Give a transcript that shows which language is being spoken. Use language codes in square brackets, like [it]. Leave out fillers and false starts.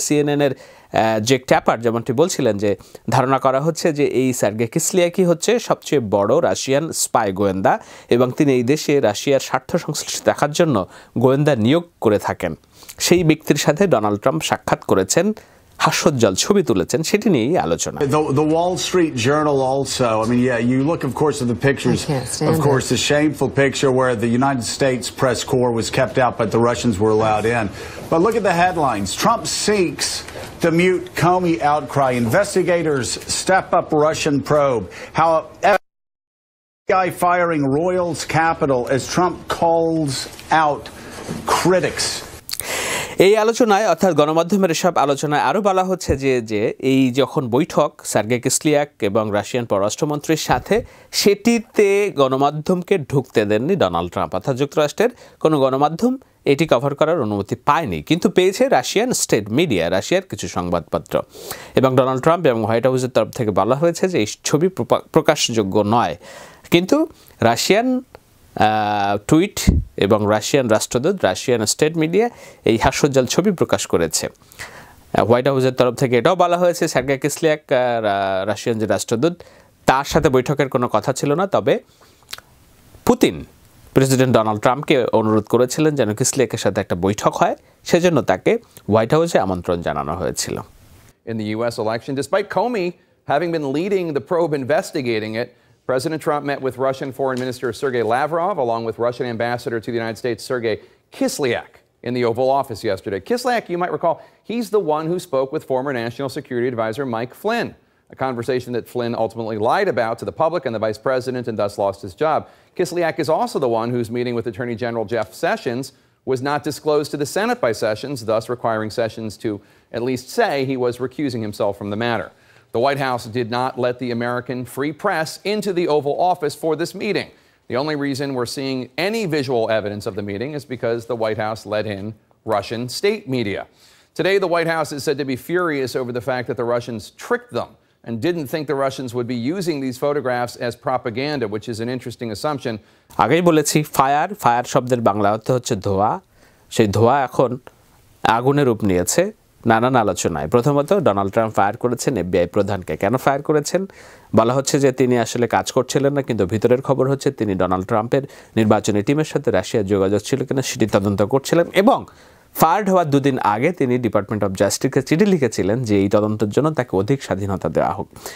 [bn] সিএনএনের জেক ট্যাপার যেমনটি বলছিলেন যে ধারণা করা হচ্ছে যে এই সার্গে কিসলিয়াকি হচ্ছে সবচেয়ে বড় রাশিয়ান স্পাই গোয়েন্দা এবং তিনি এই দেশে রাশিয়ার স্বার্থ সংশ্লিষ্ট দেখার জন্য গোয়েন্দা নিয়োগ করে থাকেন। সেই ব্যক্তির সাথে ডোনাল্ড ট্রাম্প সাক্ষাৎ করেছেন, হাস্যোজ্জ্বল ছবি তুলেছেন, সেটি নিয়েই আলোচনা। [en] The Wall Street Journal also, I mean, yeah, you look, of course, at the pictures, of course, the shameful picture where the United States press corps was kept out, but the Russians were allowed in. But look at the headlines. Trump seeks to mute Comey outcry. Investigators step up Russian probe. How FBI firing Royals Capitol as Trump calls out critics. [bn] এই আলোচনায় অর্থাৎ গণমাধ্যমের এসব আলোচনায় আরও বলা হচ্ছে যে এই যখন বৈঠক সার্গে কিসলিয়াক এবং রাশিয়ান পররাষ্ট্রমন্ত্রীর সাথে, সেটিতে গণমাধ্যমকে ঢুকতে দেননি ডোনাল্ড ট্রাম্প। অর্থাৎ যুক্তরাষ্ট্রের কোনো গণমাধ্যম এটি কভার করার অনুমতি পায়নি, কিন্তু পেয়েছে রাশিয়ান স্টেট মিডিয়া, রাশিয়ার কিছু সংবাদপত্র। এবং ডোনাল্ড ট্রাম্প এবং হোয়াইট হাউসের তরফ থেকে বলা হয়েছে যে এই ছবি প্রকাশযোগ্য নয়, কিন্তু রাশিয়ান টুইট এবং রাশিয়ান রাষ্ট্রদূত, রাশিয়ান স্টেট মিডিয়া এই হাস্যোজ্জ্বল ছবি প্রকাশ করেছে। হোয়াইট হাউসের তরফ থেকে এটাও বলা হয়েছে সার্গে কিসলিয়াক রাশিয়ান যে রাষ্ট্রদূত, তার সাথে বৈঠকের কোনো কথা ছিল না, তবে পুতিন প্রেসিডেন্ট ডোনাল্ড ট্রাম্পকে অনুরোধ করেছিলেন যেন কিসলিয়াকের সাথে একটা বৈঠক হয়, সেজন্য তাকে হোয়াইট হাউসে আমন্ত্রণ জানানো হয়েছিল। [en] In the U.S. election, despite Comey having been leading the probe investigating it, President Trump met with Russian Foreign Minister Sergei Lavrov, along with Russian Ambassador to the United States Sergei Kislyak, in the Oval Office yesterday. Kislyak, you might recall, he's the one who spoke with former National Security Advisor Mike Flynn, a conversation that Flynn ultimately lied about to the public and the vice president and thus lost his job. Kislyak is also the one whose meeting with Attorney General Jeff Sessions was not disclosed to the Senate by Sessions, thus requiring Sessions to at least say he was recusing himself from the matter. The White House did not let the American free press into the Oval Office for this meeting. The only reason we're seeing any visual evidence of the meeting is because the White House let in Russian state media. Today, the White House is said to be furious over the fact that the Russians tricked them and didn't think the Russians would be using these photographs as propaganda, which is an interesting assumption. [bn] আগেই বলেছি fire শব্দের বাংলা অর্থ হচ্ছে ধোঁয়া। সেই ধোঁয়া এখন আগুনের রূপ নিয়েছে নানান আলোচনায়। প্রথমত ডোনাল্ড ট্রাম্প ফায়ার করেছেন এফবিআই প্রধানকে। কেন ফায়ার করেছেন? বলা হচ্ছে যে তিনি আসলে কাজ করছিলেন না, কিন্তু ভিতরের খবর হচ্ছে তিনি ডোনাল্ড ট্রাম্পের নির্বাচনী টিমের সাথে রাশিয়ার যোগাযোগ ছিল কিনা সেটি তদন্ত করছিলেন এবং ফায়ার্ড হওয়ার দুদিন আগে তিনি ডিপার্টমেন্ট অফ জাস্টিসকে চিঠি লিখেছিলেন যে এই তদন্তের জন্য তাকে অধিক স্বাধীনতা দেওয়া হোক।